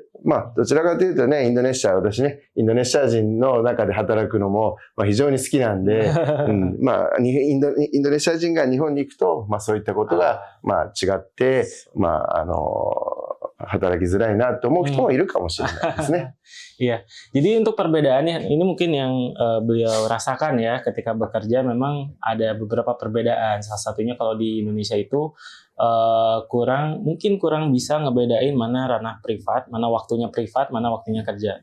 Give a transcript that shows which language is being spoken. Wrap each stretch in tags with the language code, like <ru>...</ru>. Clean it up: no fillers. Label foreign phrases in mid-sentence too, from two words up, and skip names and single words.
<ja>どちらかというとね、私ね、インドネシア人の中で働くのも、非常に好きなんで、インドネシア人が日本に行くと、そういったことが、違って、働きづらいなと思う人もいるかもしれないですね。</ja> <id>Iya, jadi untuk perbedaannya ini mungkin yang beliau rasakan ya ketika bekerja memang ada beberapa perbedaan. Salah satunya kalau di Indonesia itu kurang bisa ngebedain mana ranah privat, mana waktunya kerja.</id>